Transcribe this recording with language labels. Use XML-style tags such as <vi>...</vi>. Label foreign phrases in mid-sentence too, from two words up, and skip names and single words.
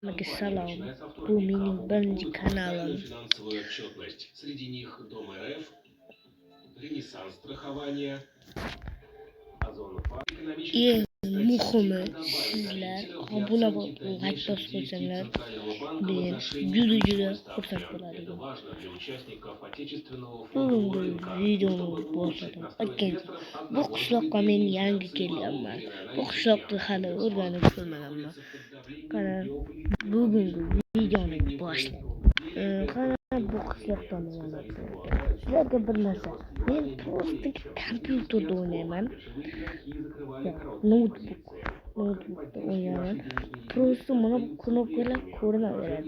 <uz>Salom. Bu mening birinchi kanalim.</uz> <ru>Финансовую отчетность. Среди них Дом РФ, Ренессанс страхования, Озон</ru> <uz>Eng</uz> <ru>экономической</ru> <uz>muhimi</uz> <ru>статистика добавит</ru> <uz>sizlar</uz> <ru>зрителям для</ru> <uz>obuna</uz> <ru>оценки</ru> <uz>bo'lib like</uz> <ru>дальнейших</ru> <uz>bosib</uz> <ru>действий</ru> <uz>qo'ysanglar</uz> <ru>Центрального банка в</ru> <uz>men</uz> <ru>отношении</ru> <uz>juda</uz> <ru>ключевой ставки.</ru> <uz>xursand</uz> <ru>Это</ru> <uz>bo'lardim.</uz> <ru>важно для участников отечественного фондового</ru> <uz>Bugungi</uz> <ru>рынка,</ru> <uz>videoni</uz> <ru>чтобы улучшить</ru> <uz>boshladim.</uz> <ru>настрой</ru> <uz>Aytgancha,</uz> <ru>инвесторов</ru> <uz>bu</uz> <ru>одного из</ru> <uz>qishloqqa men</uz> <ru>заведений</ru> <uz>yangi</uz> <ru>инфляции по</ru> <uz>kelganman.</uz> <ru>уверенной</ru> <uz>Bu</uz> <ru>аналитике.</ru> <uz>qishloqni hali o'rganib</uz> <ru>Индекс</ru> <uz>ko'rmaganman.</uz> <ru>находится под давлением</ru> <uz>Qani</uz> <ru>геополитических</ru> <uz>bugungi videoni</uz> <ru>решений</ru> <uz>boshladim.</uz> <ru>правительства.</ru> <uz>Qani bu qishloqda nima bo'ladi? Sizlarga bir narsa. Men просто kompyuterda o'ynayman. Notebookda o'ynaman. Просто mana bu knopkalar ko'rinaveradi.</uz>